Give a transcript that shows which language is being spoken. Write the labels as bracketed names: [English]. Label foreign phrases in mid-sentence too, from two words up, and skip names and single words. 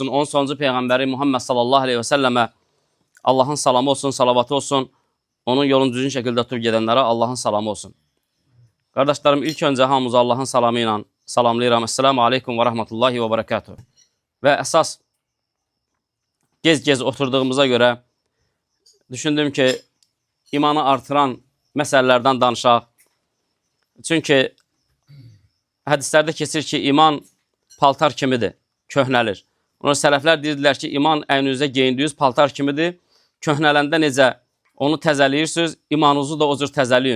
[Azerbaijani] 10 sonuncu Peygamberi Muhammed [Arabic] صلى الله عليه وسلم [Azerbaijani] Allah'ın salamı olsun, salavatı olsun. Onun yolun düzgün şekilde tutup gedenlere Allah'ın salamı olsun. [Turkish] Kardeşlerim, ilk önce [Azerbaijani] hamımızı Allah'ın salamıyla salamlayıram. [Arabic] السلام عليكم ورحمة الله وبركاته. [Turkish] Ve esas gez oturduğumuza göre [Azerbaijani] düşündüm ki imanı artıran məsələlərdən danışaq. Çünki hədislərdə keçir ki, iman paltar kimidir, köhnəlir. Ona sələflər deyirdilər ki, iman əynünüzə geyindiyiniz paltar kimidir. Köhnələndə necə onu təzəliyirsiniz, imanınızı da o cür təzəliyin.